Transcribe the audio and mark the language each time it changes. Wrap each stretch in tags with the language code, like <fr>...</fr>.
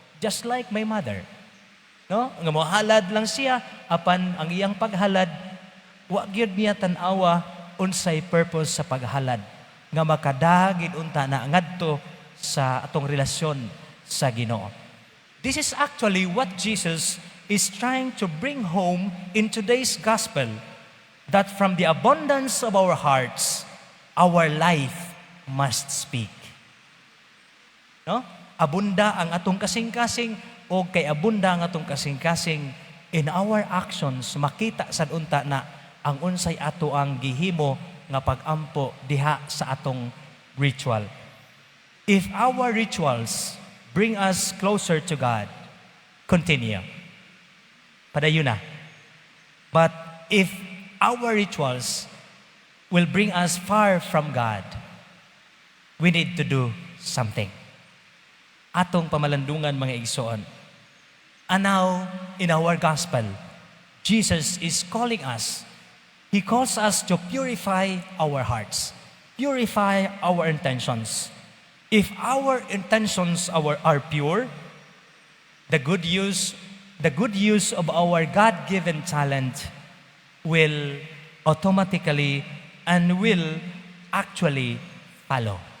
<en>Just like my mother.</en> <ceb>No? Nga mohalad lang siya apan ang iyang paghalad wa gyud niya tan-awa unsay purpose sa paghalad nga makadagid unta na ngadto sa atong relasyon sa Ginoo.</ceb> <en>This is actually what Jesus is trying to bring home in today's gospel, that from the abundance of our hearts, our life must speak.</en> <ceb>No? Abunda ang atong kasing-kasing o kay abunda ang atong kasing-kasing</ceb> <en>in our actions,</en> <ceb>makita sad unta na ang unsay ato ang gihimo nga pag-ampo diha sa atong ritual.</ceb> <en>If our rituals bring us closer to God, continue.</en> <ceb>Padayon na.</ceb> <en>But if our rituals will bring us far from God, we need to do something.</en> <ceb>Atong pamalandungan mga igsoon.</ceb> <en>And now, in our gospel, Jesus is calling us. He calls us to purify our hearts, purify our intentions. If our intentions are pure, the good use of our God-given talent will automatically and will actually follow.</en>